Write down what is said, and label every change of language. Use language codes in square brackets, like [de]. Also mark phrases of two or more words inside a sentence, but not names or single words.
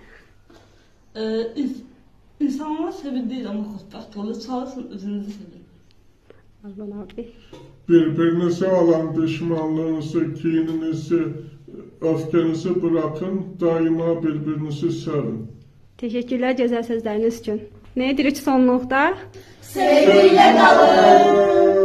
[az] İnsanlar sevildiği zaman xoşbəxt olur, çalışın özünüzü sevin. Alban abi. [tr] Birbirinize olan düşmanlığınızı, kininizi, öfkenizi bırakın, daima birbirinizi sevin. [az] Teşekkürlər gözəl sözləriniz üçün. Nə edirik sonluqda? [tr] Sevgiyle kalın.